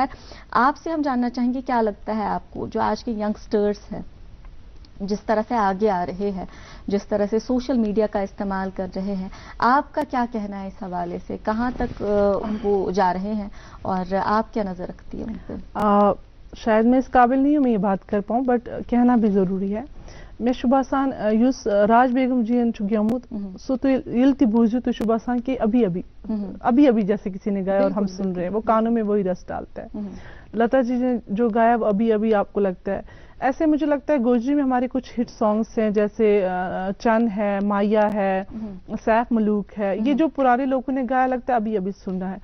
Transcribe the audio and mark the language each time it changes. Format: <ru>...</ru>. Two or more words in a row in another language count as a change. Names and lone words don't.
<ur>خیر, آپ سے ہم جاننا چاہیں گے کیا لگتا ہے آپ کو جو آج کے ینگسٹرز ہیں, جس طرح سے آگے آ رہے ہیں, جس طرح سے</ur> <en>social media</en> <ur>کا استعمال کر رہے ہیں, آپ کا کیا کہنا ہے اس حوالے سے؟ کہاں تک وہ جا رہے ہیں اور آپ کیا نظر رکھتی ہیں ان پہ؟ شاید میں اس قابل نہیں ہوں میں یہ بات کر پاؤں, بٹ کہنا بھی ضروری ہے.</ur> <ks>مے چھُ باسان یُس راج بیگم جی چھُ گیومُت سُہ تُہۍ ییٚلہِ تہِ بوٗزِو تُہۍ چھُ باسان</ks> <ur>کہ ابھی ابھی جیسے کسی نے گایا اور ہم سن رہے ہیں, وہ کانوں میں وہی رس ڈالتا ہے. لتا جی نے جو گایا وہ ابھی ابھی آپ کو لگتا ہے. ایسے مجھے لگتا ہے گوجری میں ہمارے کچھ</ur> <en>hit songs</en> <ur>ہیں, جیسے چن ہے, مایا ہے, سیف ملوک ہے, یہ جو پرانے لوگوں نے گایا لگتا ہے ابھی ابھی سن رہا ہے.</ur>